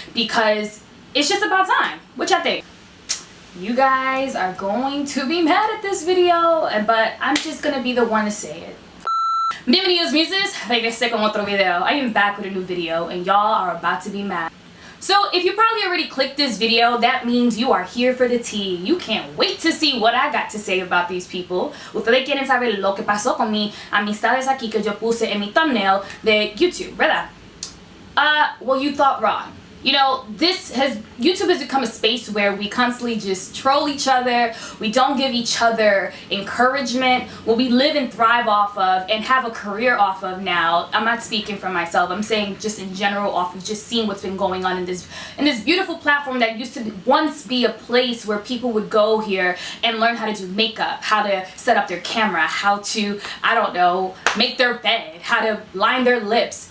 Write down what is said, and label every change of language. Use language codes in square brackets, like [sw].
[en] Because it's just about time. What y'all think? You guys are going to be mad at this video, but I'm just gonna be the one to say it. [es] Bienvenidos muses, regresé con otro video. [en] I am back with a new video and y'all are about to be mad. So if you probably already clicked this video, that means you are here for the tea. You can't wait to see what I got to say about these people. [es] Ustedes quieren saber lo que pasó con mi amistades aquí que yo puse en mi thumbnail de YouTube, ¿verdad? [en] Well, you thought wrong. You know, YouTube has become a space where we constantly just troll each other. We don't give each other encouragement. What we live and thrive off of and have a career off of now. I'm not speaking for myself. I'm saying just in general off of just seeing what's been going on in this beautiful platform that used to once be a place where people would go here and learn how to do makeup, how to set up their camera, how to, I don't know, make their bed, how to line their lips.